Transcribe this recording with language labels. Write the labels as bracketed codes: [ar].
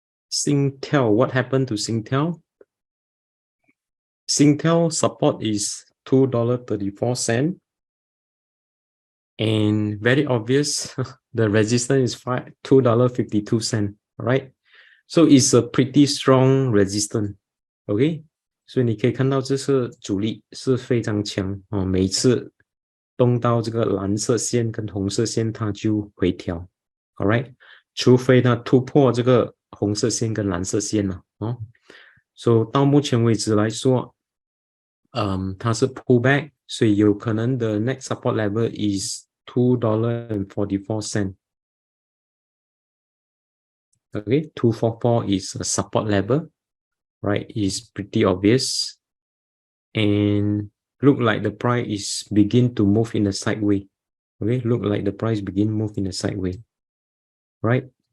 [en] Singtel, what happened to Singtel? Singtel support is $2.34. And very obvious, the resistance is $2.52, right? So it's a pretty strong resistance, okay? [zh] 所以你可以看到这是主力是非常强哦，每次动到这个蓝色线跟红色线，它就回调 ，all right？除非它突破这个红色线跟蓝色线了哦。 So 到目前为止来说，它是 pullback，所以有可能的 [en] next support level is $2.44. Okay, 244 is a support level, right? Is pretty obvious. And look like the price is begin to move in a sideways. Okay, look like the price begin move in a sideways, right?